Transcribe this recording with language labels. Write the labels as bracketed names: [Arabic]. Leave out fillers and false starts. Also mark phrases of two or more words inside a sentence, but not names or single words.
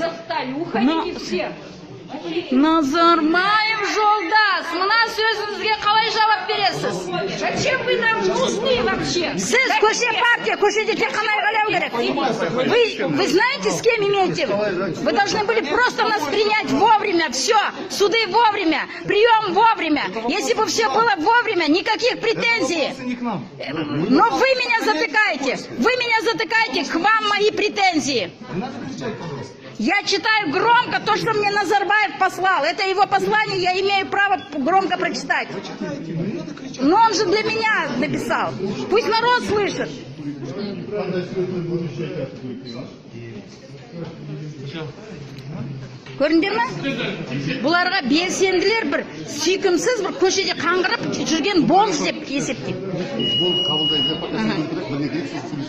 [Russian] Уходите все. [Kazakh] Назарбаев жолдас, мына сөзіңізге қалай жауап бересіз? [Russian] Зачем вы нам нужны вообще? [Kazakh] Сіз көше партия, көшеде тек қана айғайлау керек. [Russian] Вы знаете, с кем имеете? Вы должны были просто нас принять вовремя, все, суды вовремя, прием вовремя. Если бы все было вовремя, никаких претензий. Но вы меня затыкаете, к вам мои претензии. Я читаю громко то, что мне Назарбаев послал. Это его послание, я имею право громко прочитать. Но он же для меня написал. Пусть народ слышит. [Kazakh] Көріндер ме? Бұларға белсенділер бір сүйкімсіз бір көшеде қаңғырып жүрген бомж деп есептейді.